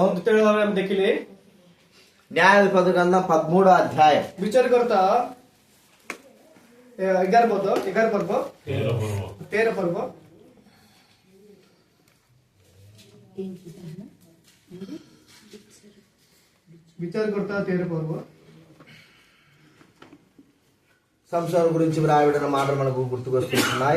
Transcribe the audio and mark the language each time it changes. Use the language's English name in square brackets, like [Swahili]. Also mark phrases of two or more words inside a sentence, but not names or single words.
[Odia] ଦ୍ୱିତୀୟ ଭାବରେ ଆମେ ଦେଖିଲେ [Telugu] న్యాయాధిపతుల గ్రంథం 13వ అధ్యాయం [Odia] ବିଚାରକର୍ତ୍ତା 11 ପର୍ବ 13 ପର୍ବ। ବିଚାରକର୍ତ୍ତା 13 ପର୍ବ। [Telugu] సంసోను గురించి వ్రాయబడిన మాటలు మనకు గుర్తుకొస్తున్నాయి।